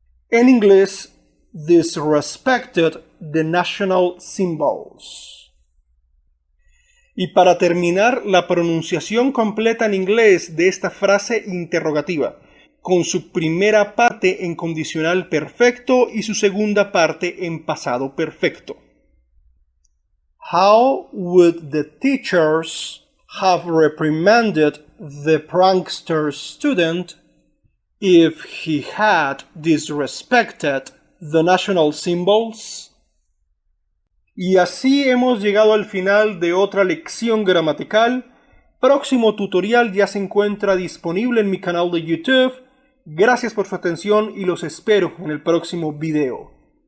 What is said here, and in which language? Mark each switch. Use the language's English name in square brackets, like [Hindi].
[Spanish] En inglés, [English] disrespected the national symbols. [Spanish] Y para terminar, la pronunciación completa en inglés de esta frase interrogativa, con su primera parte en condicional perfecto y su segunda parte en pasado perfecto. [English] How would the teachers have reprimanded the prankster student if he had disrespected the national symbols? [Spanish] Y así hemos llegado al final de otra lección gramatical. Próximo tutorial ya se encuentra disponible en mi canal de YouTube. Gracias por su atención y los espero en el próximo video.